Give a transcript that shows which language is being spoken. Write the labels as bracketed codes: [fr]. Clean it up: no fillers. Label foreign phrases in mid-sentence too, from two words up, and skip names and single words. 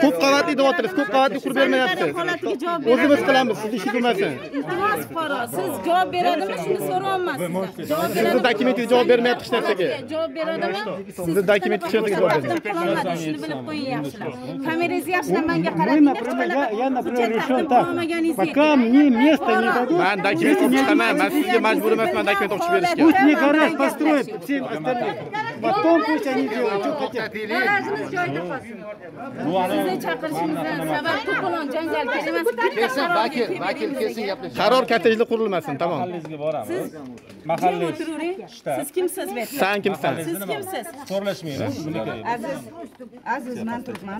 [uz] Ko'p qavatli deyapsiz, ko'p qavatli qurib bermayapsiz. holatiga javob beradi. O'zimiz qilamiz, siz ishingiz bo'lmasin. Iltimos fuqaro, siz javob beradimi? Shuni so'rayapman sizdan. Javob Sizni dokumentingiz javob bermayapti hech narsaga. Javob beradimi? Sizni dokument hech narsaga javob bermayapti. Shuni bilib qo'ying yaxshilab. Kameringizni yaxshilab menga qarab, [ru] Я, например, решил так. Пока мне место не дадут, [uz] Men dokument chiqaman, men sizga majbur emasman dokument o'qib berishga. [ru] пусть мне гараж построят всем остальным. Потом пусть они делают, что хотят. [uz] Garajimiz joyida qolsin. Sizni chaqirishimizdan sabab to'polon janjal emas. Kelsin, vakil kelsin gaplashsin. Qaror kottejli qurilmasin, tamom. Mahallangizga boramiz. Mahallangiz O'tiravering. Siz kimsiz? Sen kimsan? Siz kimsiz? so'rlashmaymiz. Shunday. Aziz men turibman.